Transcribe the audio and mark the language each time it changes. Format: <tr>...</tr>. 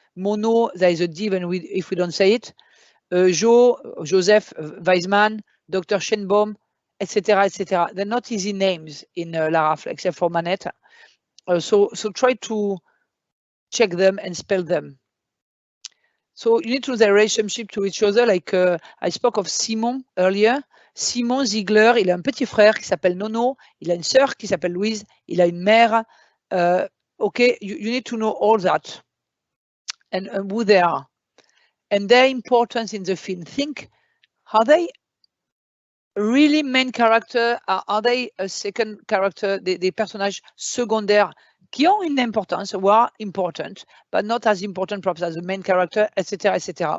<en>Mono, there is a D if we don't say it. Joseph Weisman, Dr. Schenbaum, etc., etc. They're not easy names in Larafle, except for Manette. So try to check them and spell them. So you need to know their relationship to each other. Like I spoke of Simon earlier.</en> <fr>Simon Ziegler, il a un petit frère qui s'appelle Nono, il a une sœur qui s'appelle Louise, il a une mère.</fr> <en>Okay, you need to know all that and who they are and their importance in the film. Think, are they really main character? Are they a second character,</en> <fr>des personnages secondaires qui ont une importance,</fr> <en>who are important, but not as important perhaps as the main character, etc., etc.</en>